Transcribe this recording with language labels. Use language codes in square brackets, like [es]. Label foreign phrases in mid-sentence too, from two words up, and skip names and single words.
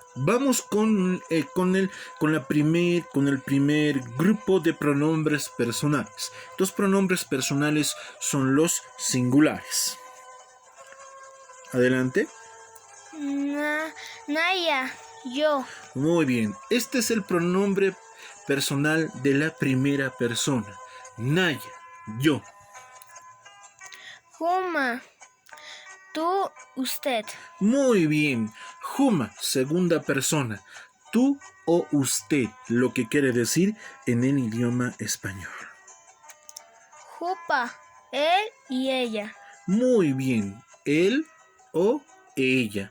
[es] Vamos con el primer grupo de pronombres personales. Los pronombres personales son los singulares. Adelante. Naya, yo. Muy bien. Este es el pronombre personal de la primera persona. Naya, yo. Juma, tú, usted. Muy bien. Juma, segunda persona. Tú o usted, lo que quiere decir en el idioma español. Jupa, él y ella. Muy bien. Él o ella.